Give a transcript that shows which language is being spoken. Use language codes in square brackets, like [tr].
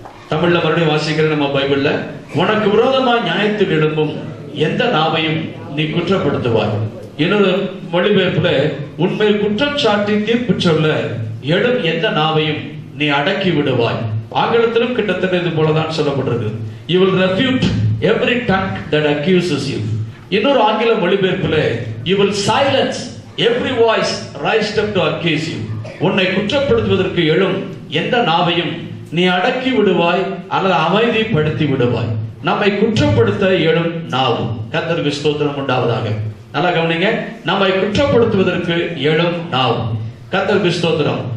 [ta] தமிழ்ல மறுபடியும் வாசிக்கிற நம்ம பைபிள்ல, உனக்கு விரோதமாய் நியாயத்தில் எழும்பும் எந்த நாவையும் நீ குற்றப்படுத்துவாய். இன்னொரு மொழிபெயர்ப்புல, உன்மேல் குற்றம் சாட்டி தீர்ப்பு சொல்ல எழும் எந்த நாவையும் நீ அடக்கி விடுவாய். ஆங்கிலத்திலும் கிட்டத்தட்ட இது போலதான் சொல்லப்பட்டிருக்கு. [en] You will refute every tongue that accuses you. [ta] இன்னொரு ஆங்கில மொழிபெயர்ப்புல, [en] you will silence every voice raised up to accuse you. [ta] உன்னை குற்றப்படுத்துவதற்கு எழும் எந்த நாவையும் நீ அடக்கி விடுவாய் அல்லது அமைதிப்படுத்தி விடுவாய். நம்மை குற்றப்படுத்த எழும் நாவு. கர்த்தருக்கு ஸ்தோத்திரம் உண்டாவதாக. நல்லா கவனிங்க. நம்மை குற்றப்படுத்துவதற்கு எழும் நாவு. கர்த்தருக்கு ஸ்தோத்திரம்.